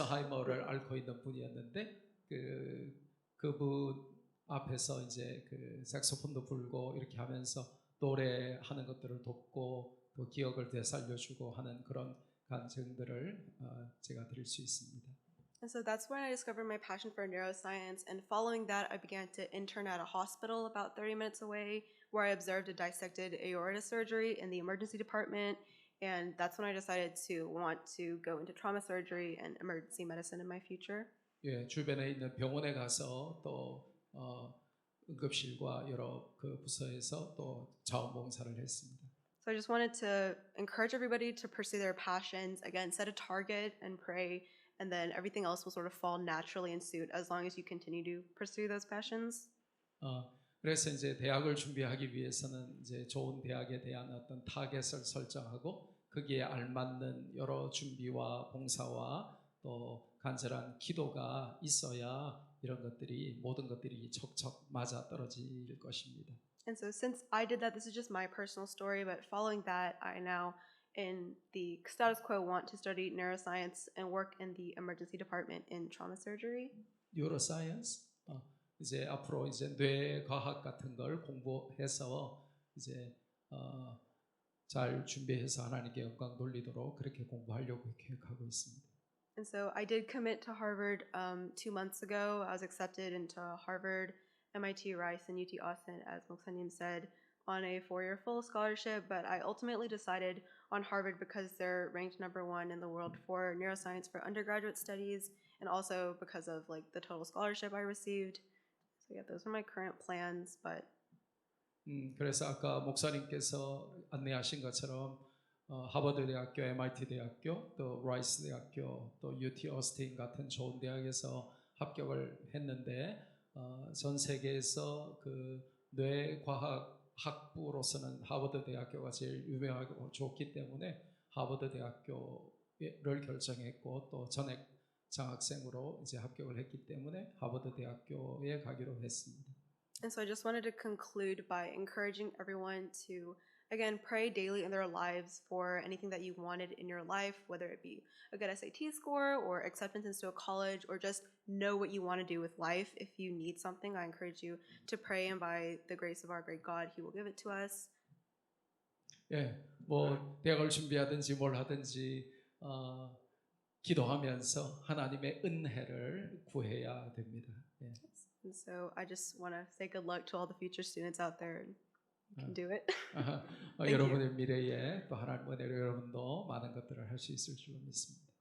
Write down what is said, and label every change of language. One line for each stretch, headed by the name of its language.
Korean: 알츠하이머를 앓고 있는 분이었는데 그분 앞에서 이제 색소폰도 불고 이렇게 하면서 노래하는 것들을 돕고 또 기억을 되살려주고 하는 그런 간증들을 제가 드릴 수 있습니다.
English: And so that's when I discovered my passion for neuroscience. And following that, I began to intern at a hospital about 30 minutes away, where I observed a dissected aorta surgery in the emergency department. And that's when I decided to want to go into trauma surgery and emergency medicine in my future.
Korean: 예, 주변에 있는 병원에 가서 또 응급실과 여러 부서에서 또 자원봉사를 했습니다.
English: So I just wanted to encourage everybody to pursue their passions. Again, set a target and pray, and then everything else will sort of fall naturally in suit as long as you continue to pursue those passions.
Korean: 그래서 이제 대학을 준비하기 위해서는 이제 좋은 대학에 대한 어떤 타겟을 설정하고 거기에 알맞는 여러 준비와 봉사와 또 간절한 기도가 있어야 이런 것들이 모든 것들이 척척 맞아 떨어질 것입니다.
English: And so since I did that, this is just my personal story, but following that, I now in the status quo want to study neuroscience and work in the emergency department in trauma surgery.
Korean: 뉴로사이언스 이제 앞으로 이제 뇌과학 같은 걸 공부해서 이제 잘 준비해서 하나님께 영광 돌리도록 그렇게 공부하려고 계획하고 있습니다.
English: And so I did commit to Harvard 2 months ago. I was accepted into Harvard, MIT, Rice, and UT Austin, as Moksanim said, on a 4-year full scholarship. But I ultimately decided on Harvard because they're ranked #1 in the world for neuroscience for undergraduate studies, and also because of like the total scholarship I received. So yeah, those are my current plans. But
Korean: 그래서 아까 목사님께서 안내하신 것처럼 하버드 대학교, MIT 대학교, 또 라이스 대학교, 또 UT 어스틴 같은 좋은 대학에서 합격을 했는데 전 세계에서 그 뇌과학 학부로서는 하버드 대학교가 제일 유명하고 좋기 때문에 하버드 대학교를 결정했고 또 전액 장학생으로 이제 합격을 했기 때문에 하버드 대학교에 가기로 했습니다.
English: And so I just wanted to conclude by encouraging everyone to, again, pray daily in their lives for anything that you wanted in your life, whether it be a good SAT score or acceptance into a college, or just know what you want to do with life. If you need something, I encourage you to pray, and by the grace of our great God, He will give it to us.
Korean: 예, 뭐 대학을 준비하든지 뭘 하든지 기도하면서 하나님의 은혜를 구해야 됩니다. 예.
English: And so I just want to say good luck to all the future students out there. You can do it.
Korean: 여러분의 미래에 또 하나님의 은혜로 여러분도 많은 것들을 할 수 있을 줄로 믿습니다.